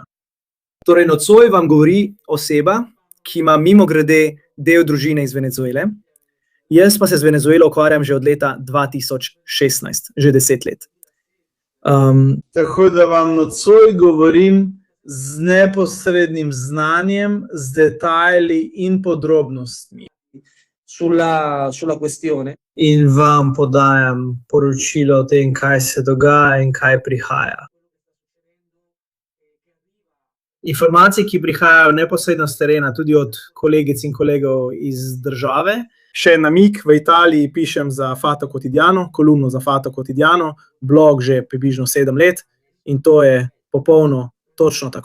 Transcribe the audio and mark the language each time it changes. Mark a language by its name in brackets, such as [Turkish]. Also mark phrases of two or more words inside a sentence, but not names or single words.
[Slovenian] Torej, nocoj vam govori oseba, ki ima mimogrede del družine iz Venezuele. Jaz pa se z Venezuelo ukvarjam že od leta 2016, že 10 let. Tako da vam nocoj govorim z neposrednim znanjem, z detajli in podrobnostmi. [Italian] Sulla questione. [Slovenian] In vam podajam poročilo o tem, kaj se dogaja in kaj prihaja. Informacije, ki prihajajo neposredno s terena, tudi od kolegic in kolegov iz države. Še namig, v Italiji pišem za Fatto Quotidiano, kolumno za Fatto Quotidiano, blog že približno 7 let in to je popolno točno tako.